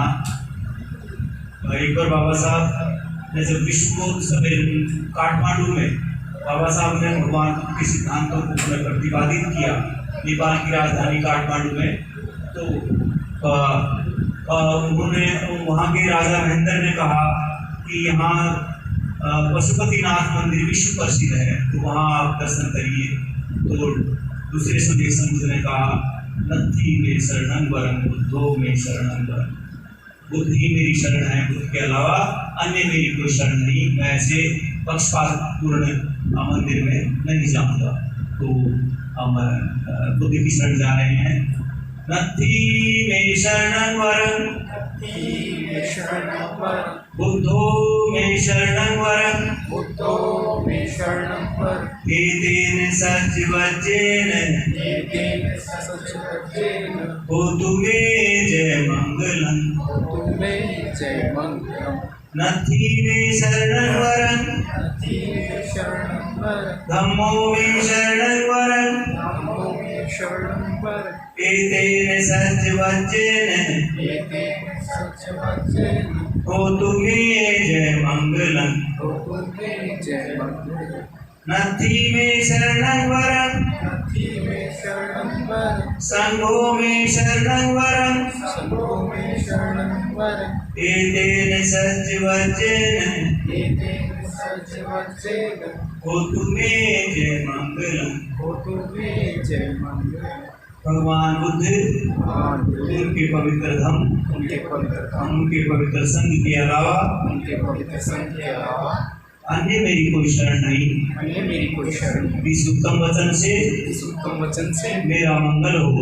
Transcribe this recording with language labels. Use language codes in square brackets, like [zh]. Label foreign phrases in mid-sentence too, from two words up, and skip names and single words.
[hi] एक बार बाबा साहब ने जब विश्व सम्मेलन काठमांडू में बाबा साहब ने भगवान के सिद्धांतों को प्रतिपादित किया नेपाल की राजधानी काठमांडू में, तो उन्होंने वहाँ के राजा महेंद्र ने कहा कि यहाँ पशुपतिनाथ मंदिर विश्व प्रसिद्ध है, तो वहाँ आप दर्शन करिए। तो दूसरे संदेश ने कहा [pi] नथी में शरणं वरं बुद्धो में शरणं वरं। [hi] बुद्ध ही मेरी शरण है, बुद्ध के अलावा अन्य मेरी कोई शरण नहीं। मैं ऐसे पक्षपातपूर्ण मंदिर में नहीं जाऊंगा। तो हम बुद्ध की शरण जा रहे हैं। [pi] नथी में शरणं वरं बुद्धो में शरणं वरं एतेन सच्चिवज्जेन होतु मे जय मंगलम्। नथी में शरणं वरं धम्मो में शरणं वरं एतेन सच्चिवज्जेन होतु मे जय मंगलम्। नथी में शरणं वरं संघो में शरणं वरं एतेन सच्चिवज्जेन होतु मे जय मंगलम्। [hi] भगवान बुद्ध उनके पवित्र धम्म, उनके पवित्र संघ के अलावा अन्य मेरी कोई शरण नहीं। इस उत्तम वचन से मेरा मंगल हो।